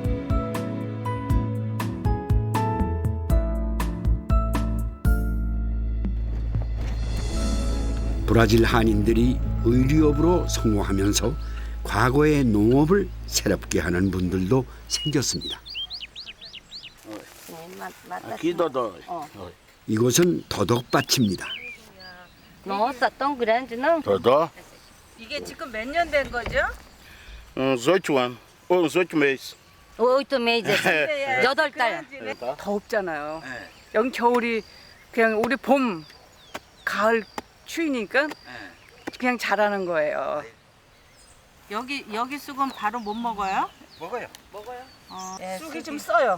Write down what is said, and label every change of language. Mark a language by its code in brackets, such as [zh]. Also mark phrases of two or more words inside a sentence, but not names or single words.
[ko] 브라질 한인들이 의류업으로 성공하면서 과거의 농업을 새롭게 하는 분들도 생겼습니다. 이곳은 더덕밭입니다. [pt] Nossa, tão grande, não? [ko] 더더? 이게 지금 몇 년 된 거죠? [pt] uns 8 anos. Ou uns 8 meses. 8 meses. [ko] 8달. 덥잖아요. 여기 겨울이 그냥 우리 봄, 가을 추위니까 그냥 자라는 거예요. 여기 쑥은 바로 못 먹어요? 먹어요. 쑥이 좀 써요.